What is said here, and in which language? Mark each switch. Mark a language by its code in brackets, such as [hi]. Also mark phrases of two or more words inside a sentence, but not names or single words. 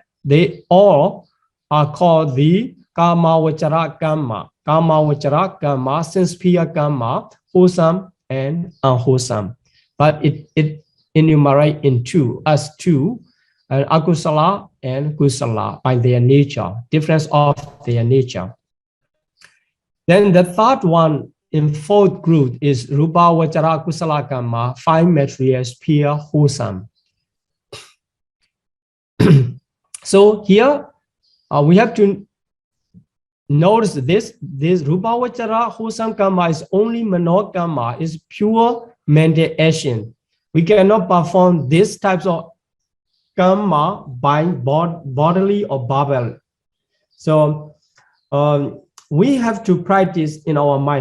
[en] They all are called the [pi] karma vachara karma, [en] sincere karma, wholesome and unwholesome. But it enumerates in 2, as 2, akusala and kusala by their nature, difference of their nature. Then the third one in 4th group is [pi] rupa vachara kusala karma, [en] 5 materials, pure, wholesome. So here we have to notice this [pi] rupa vachara [en] wholesome karma is only [pi] mano karma, [en] is pure mental action. We cannot perform these types of karma by bodily or verbal. So we have to practice in our mind.